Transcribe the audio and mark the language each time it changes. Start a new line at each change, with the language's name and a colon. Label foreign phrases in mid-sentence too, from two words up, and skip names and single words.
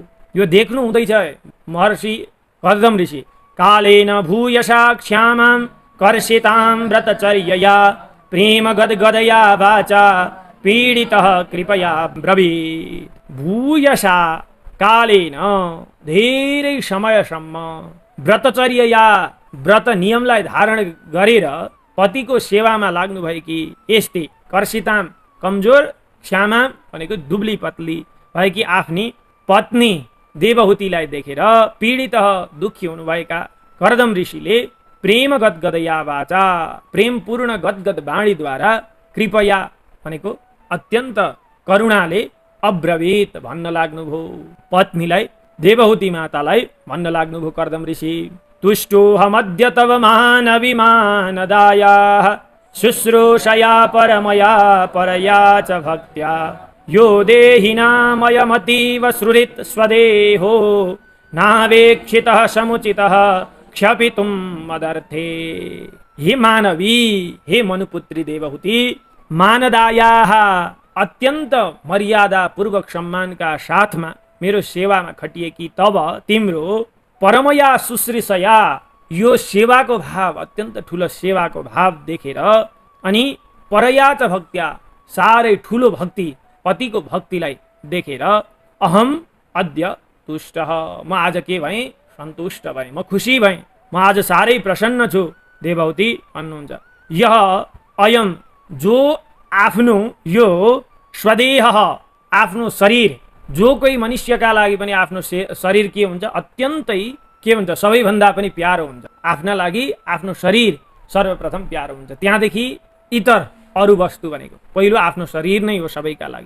Nepali: यो देख्नु हुँदैछ महर्षि कर्दम ऋषि।
Sanskrit: कालेन भूयसा क्षामां कर्षितां व्रतचर्यया प्रेम गदगदया वाचा पीडितः कृपया ब्रवीत्। भूयसा कालेन,
Nepali: धेरै समयसम्म व्रतचर्यया, व्रत नियमलाई धारण गरेर पतिको सेवामा लाग्नुभएकी यस्तै कर्षिताम कमजोर, क्षामा भनेको दुब्ली पतली भएकी आफ्नी पत्नी देवहूतिलाई देखेर पीडित दुखी हुनुभएका कर्दम ऋषिले
Sanskrit: प्रेम गदगदया वाचा,
Nepali: प्रेमपूर्ण गदगद वाणीद्वारा कृपया भनेको अत्यन्त करुणाले अब्रवीत भन्न लाग्नुभयो। पत्नीलाई देवहूति मातालाई भन्न लाग्नुभयो कर्दम ऋषि।
Sanskrit: तुष्टोऽहमद्य तव मानविमानदायाः शुश्रूषया परमया परया च भक्त्या यो देहिनामयमतीव सुहृत् स्वदेहो नावेक्षितः समुचितः क्षपितुं मदर्थे।
Nepali: हे मानवी, हे मनुपुत्री देवहूति, मानदायाः अत्यन्त मर्यादा पूर्वक सम्मानका साथमा मेरो सेवामा खटिएकी तब तिम्रो
Sanskrit: परमया शुश्रूषया,
Nepali: यो सेवाको भाव अत्यन्त ठुलो सेवाको भाव देखेर अनि
Sanskrit: परया च भक्त्या,
Nepali: साह्रै ठुलो भक्ति पतिको भक्तिलाई देखेर
Sanskrit: अहम अद्य तुष्टः,
Nepali: म आज के भएँ, सन्तुष्ट भएँ, म खुसी भएँ, म आज साह्रै प्रसन्न छु देवहूति भन्नुहुन्छ। यह अयम, जो आफ्नो यो स्वदेह आफ्नो शरीर, जो कोही मनुष्यका लागि पनि आफ्नो शरीर के हुन्छ, अत्यन्तै के हुन्छ, सबैभन्दा पनि प्यारो हुन्छ। आफ्ना लागि आफ्नो शरीर सर्वप्रथम प्यारो हुन्छ, त्यहाँदेखि इतर अरू वस्तु भनेको पहिलो आफ्नो शरीर नै हो सबैका लागि।